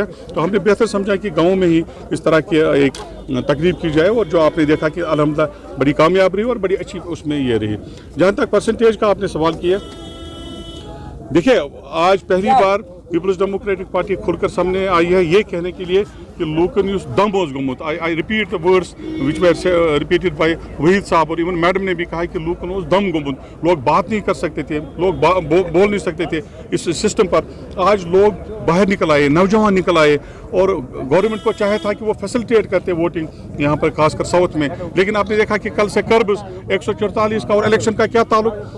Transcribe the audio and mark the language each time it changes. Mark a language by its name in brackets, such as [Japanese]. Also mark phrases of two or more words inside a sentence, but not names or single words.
[Hindi] तो हमने बेहतर समझा कि गाँव में ही इस तरह की एक तकरीब की जाए, और जो आपने देखा कि अल्हम्दुलिल्लाह बड़ी कामयाब रही और बड़ी अच्छी उसमें ये रही। जहाँ तक परसेंटेज का आपने सवाल किया, देखिए आज पहली बार पीपल्स डेमोक्रेटिक पार्टी खुलकर सामने आई है ये कहने के लिए कि [Kashmiri] लोकन युस दम ओस गमुत। [English] I repeat the words which were repeated by Waheed sahab, [Hindi] और इवन मैडम ने भी कहा कि [Kashmiri] लोकन ओस दम गमुत। [Hindi] लोग बात नहीं कर सकते थे, लोग बोल नहीं सकते थे इस सिस्टम पर। आज लोग बाहर निकल आए, नौजवान निकल आए, और गवर्नमेंट को चाहे था कि वो फैसिलिटेट करते वोटिंग यहाँ पर खासकर साउथ में, लेकिन आपने देखा कि कल से कर्ब्स 144 का और इलेक्शन का क्या ताल्लुक।